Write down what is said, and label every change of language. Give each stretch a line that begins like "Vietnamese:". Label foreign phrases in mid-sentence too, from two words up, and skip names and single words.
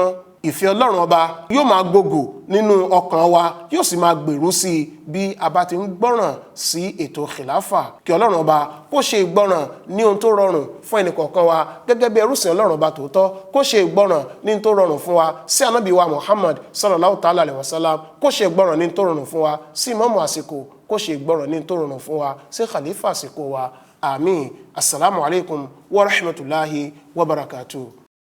Yoruba: ìfẹ́ Ọlọ́run ọba yóò máa gògò nínú ọkàn wa, yóò sì máa gbèrú sí i bí a bá ti ń gbọ́ràn sí ètò khilafa. kí Ọlọ́run ọba kó ṣe ìgbọ́ràn ní ohun tó rọrùn fún ẹnì kọ̀ọ̀kan wa gẹ́gẹ́ bí ẹrúsìn Ọlọ́run ọba tòótọ́, kó ṣe ìgbọ́ràn ní ohun tó rọrùn fún wa sí ànábì wa Muhammad
Arabic: صلى الله تعالى عليه وسلم,
Yoruba: kó ṣe ìgbọ́ràn ní ohun tó rọrùn fún wa sí ìmáàmù àsìkò, kó ṣe ìgbọ́ràn ní ohun tó rọrùn fún wa sí khalifa àsìkò wa. àmín.
Arabic: السلام عليكم ورحمة الله وبركاته.